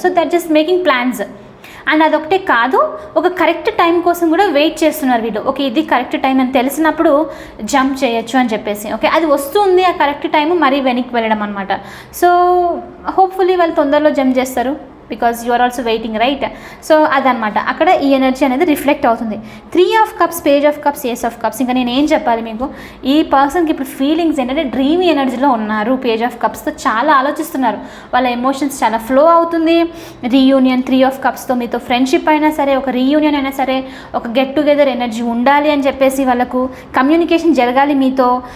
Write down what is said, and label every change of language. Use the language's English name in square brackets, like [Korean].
[English] So that just making plans. [Telugu] And అదొకటే కాదు, ఒక కరెక్ట్ టైం కోసం కూడా వెయిట్ చేస్తున్నారు వీళ్ళు. ఓకే, ఇది కరెక్ట్ టైం అని తెలిసినప్పుడు జంప్ చేయొచ్చు అని చెప్పేసి. ఓకే, అది వస్తుంది ఆ కరెక్ట్ టైము, మరీ వెనక్కి వెళ్ళడం అనమాట. సో హోప్ఫుల్లీ వాళ్ళు తొందరలో జంప్ చేస్తారు, [English] Because you are also waiting, right? [Telugu] So అదనమాట, అక్కడ ఈ ఎనర్జీ అనేది రిఫ్లెక్ట్ అవుతుంది. [English] 3 of Cups, Page of Cups, Ace of Cups. [Telugu] ఇంకా నేను ఏం చెప్పాలి మీకు, ఈ పర్సన్కి ఇప్పుడు ఫీలింగ్స్ ఏంటంటే డ్రీమీ ఎనర్జీలో ఉన్నారు. పేజ్ ఆఫ్ కప్స్తో చాలా ఆలోచిస్తున్నారు, వాళ్ళ ఎమోషన్స్ చాలా ఫ్లో అవుతుంది. రీయూనియన్ 3 of Cupsతో మీతో ఫ్రెండ్షిప్ అయినా సరే, ఒక రీయూనియన్ అయినా సరే, ఒక గెట్ టుగెదర్ ఎనర్జీ ఉండాలి అని చెప్పేసి వాళ్ళకు కమ్యూనికేషన్ జరగాలి మీతో.